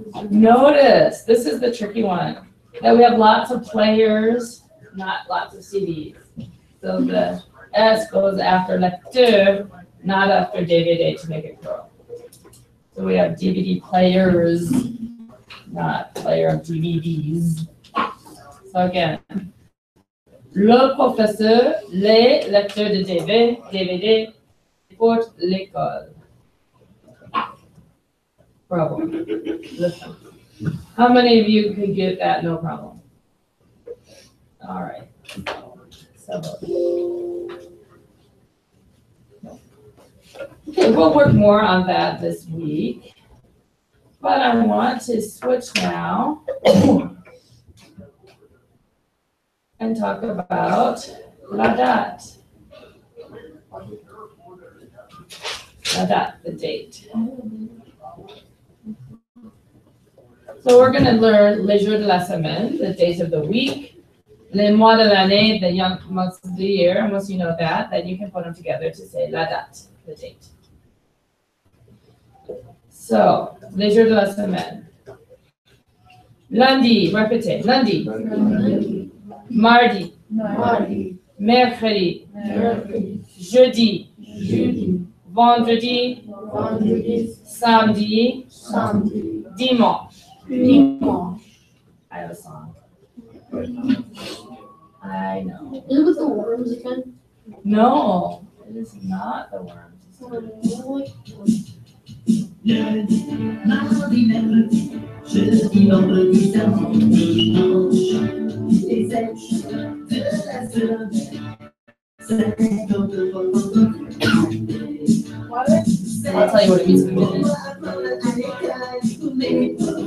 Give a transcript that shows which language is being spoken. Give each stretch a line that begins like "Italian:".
English: Notice, this is the tricky one, that we have lots of players, not lots of CDs. So the S goes after lecture, not after DVD to make it grow. So we have DVD players, not player of DVDs.
French: So again, le professeur, les lecteurs de DVD, pour l'école.
English: Bravo. Listen. How many of you could get that? No problem. All right. So, okay, we'll work more on that this week. But I want to switch now and talk about la date.
French: La date,
English: the date. So we're going to learn
French: les jours de la semaine,
English: the days of the week,
French: les mois de l'année,
English: the young months of the year. And once you know that, then you can put them together to say la date, the date.
French: So, les jours de la semaine. Lundi, répétez, lundi. Mardi. Mercredi. Jeudi. Vendredi. Samedi. Dimanche.
English: I have a song. I know. Is it with the worms again? No, it is not the worms.
French: Lundi, mardi, mercredi, jeudi, vendredi, samedi, dimanche. Les 7 jours de la semaine, 50 fois
English: I'll tell you what it means in a minute.